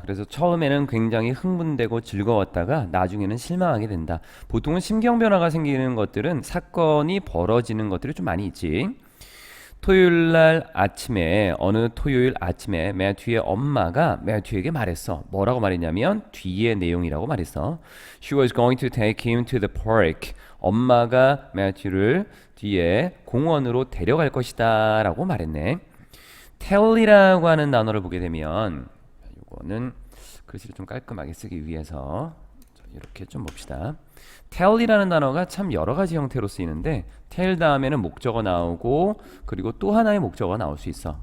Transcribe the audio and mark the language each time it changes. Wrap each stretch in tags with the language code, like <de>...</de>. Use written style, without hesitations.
<ko>그래서 처음에는 굉장히 흥분되고 즐거웠다가 나중에는 실망하게 된다. 보통은 심경 변화가 생기는 것들은 사건이 벌어지는 것들이 좀 많이 있지. 토요일 날 아침에 어느 토요일 아침에 매튜의 엄마가 매튜에게 말했어. 뭐라고 말했냐면 뒤의 내용이라고 말했어.</ko> <en>She was going to take him to the park.</en> <ko>엄마가 매튜를 뒤에 공원으로 데려갈 것이다 라고 말했네. tell이라고 하는 단어를 보게 되면 이거는 글씨를 좀 깔끔하게 쓰기 위해서 이렇게 좀 봅시다. tell이라는 단어가 참 여러 가지 형태로 쓰이는데 tell 다음에는 목적어 나오고 그리고 또 하나의 목적어가 나올 수 있어.</ko>